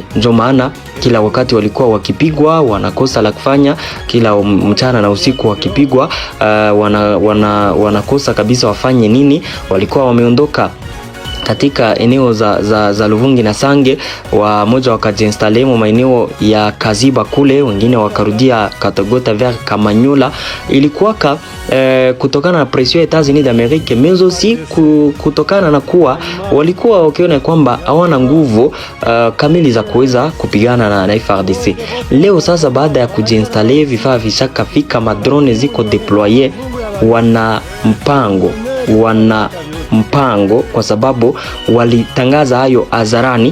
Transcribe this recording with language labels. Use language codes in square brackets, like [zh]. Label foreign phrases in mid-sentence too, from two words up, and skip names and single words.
[sw] Ndio maana kila wakati walikuwa wakipigwa, wanakosa la kufanya, kila mchana na usiku wakipigwa, wanakosa kabisa wafanye nini. Walikuwa wameondoka katika eneo za Luvungi na Sange, wamoja wakajiinstale maeneo ya Kaziba kule, wengine wakarudia Katogota vers Kamanyola. Ilikuwa kutokana na pression ya Etats-Unis d'Amerique, [fr] mais aussi [sw] kutokana na kuwa walikuwa wakiona kwamba hawana nguvu kamili za kuweza kupigana na FARDC. Leo sasa baada ya kujiinstale, vifaa vishakafika, madrone ziko deploye, wana mpango kwa sababu walitangaza hayo hadharani.